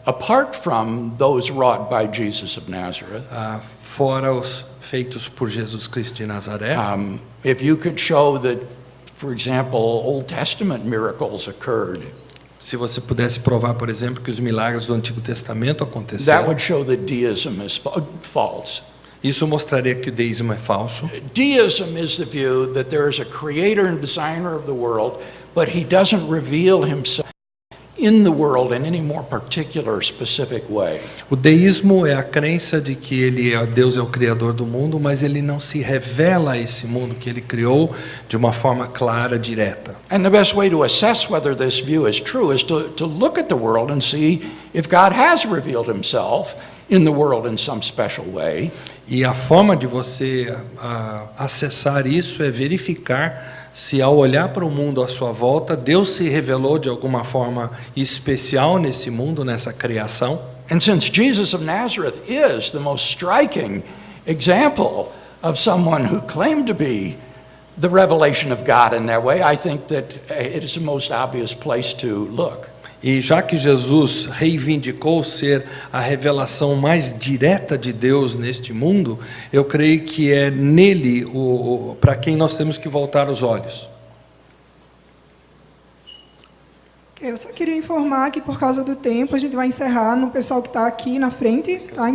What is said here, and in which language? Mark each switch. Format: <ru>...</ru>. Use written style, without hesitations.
<en>apart from those wrought by Jesus of Nazareth.</en> <pt>Fora os feitos por Jesus Cristo de Nazaré.</pt> <en>If you could show that, for example, Old Testament miracles occurred,</en> <pt>se você pudesse provar, por exemplo, que os milagres do Antigo Testamento</pt> <en>that</en> <pt>aconteceram,</pt> <en>would show that deism is false.</en> <pt>isso mostraria que o deísmo é falso.</pt> <en>Deism is the view that there is a creator and designer of the world, but he doesn't reveal himself in the world in any more particular, specific way.</en> <pt>O deísmo é a crença de que Deus é o criador do mundo, mas ele não se revela a esse mundo que ele criou de uma forma clara, direta.</pt> <en>And the best way to assess whether this view is true is to look at the world and see if God has revealed himself in the world in some special way.</en> <pt>E a forma de você acessar isso é verificar se ao olhar para o mundo à sua volta, Deus se revelou de alguma forma especial nesse mundo, nessa criação.</pt> <en>And since Jesus of Nazareth is the most striking example of someone who claimed to be the revelation of God in that way, I think that it is the most obvious place to look.</en> <pt>E já que Jesus reivindicou ser a revelação mais direta de Deus neste mundo, eu creio que é nele para quem nós temos que voltar os olhos. Eu só queria informar que por causa do tempo a gente vai encerrar no pessoal que está aqui na frente, tá?</pt>